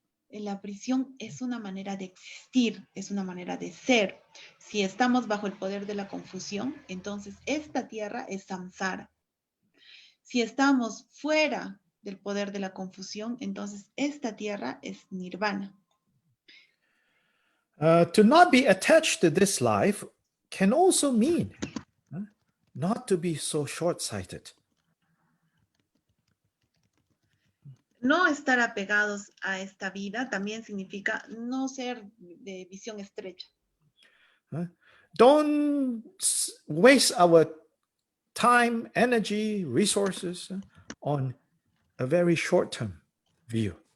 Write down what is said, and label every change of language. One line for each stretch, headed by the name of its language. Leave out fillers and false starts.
Spanish: La prisión es una manera de existir, es una manera de ser. Si estamos bajo el poder de la confusión, entonces esta tierra es samsara. Si estamos fuera del poder de la confusión, entonces esta tierra es nirvana.
English: To not be attached to this life can also mean not to be so short-sighted.
Spanish: No estar apegados a esta vida también significa no ser de visión estrecha.
English: Don't waste our time, energy, resources on a very short-term view.